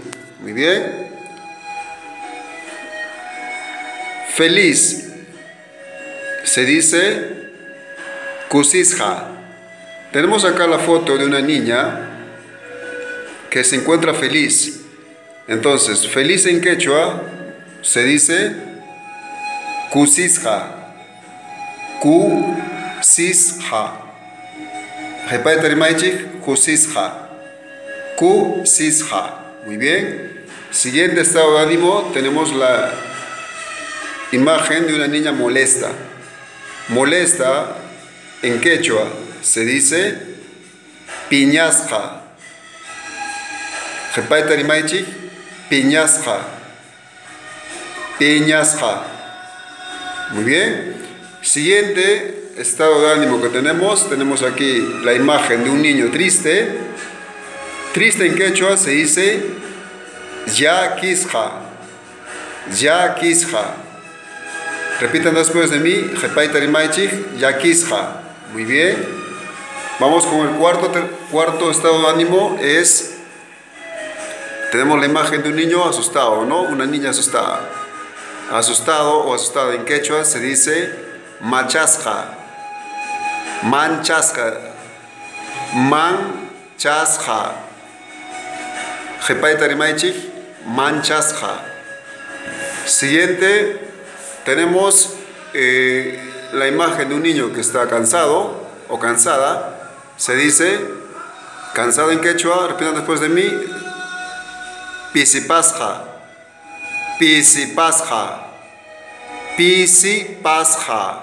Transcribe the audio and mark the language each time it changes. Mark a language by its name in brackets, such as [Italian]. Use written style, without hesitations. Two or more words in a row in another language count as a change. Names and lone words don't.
[Spanish] Muy bien. Feliz se dice kusisja. Tenemos acá la foto de una niña que se encuentra feliz. Entonces, feliz en quechua se dice kusisja. Kusisja. [Quechua] Repite rimaichik, kusisja. [Spanish] Kusisja. Muy bien. Siguiente estado de ánimo, tenemos la imagen de una niña molesta. Molesta en quechua se dice piñasja. [Quechua] Repite rimaichik, piñasja. [Spanish] Piñasja. Muy bien. Siguiente estado de ánimo que tenemos aquí la imagen de un niño triste. Triste en quechua se dice yaquisja. Yaquisja. Repitan después de mí, [Quechua] Jepaita rimaichik, yaquisja. [Spanish] Muy bien. Vamos con el cuarto estado de ánimo. Tenemos la imagen de un niño asustado, ¿no? Una niña asustada. Asustado o asustada en quechua se dice manchasja. [Quechua] Manchasja. Manchasja. Jepaita rimaichik, manchasja. [Spanish] Siguiente, tenemos la imagen de un niño que está cansado o cansada. Se dice cansado en quechua, repitan después de mí, pisipasja. [Quechua] Pisipasja. Pisipasja.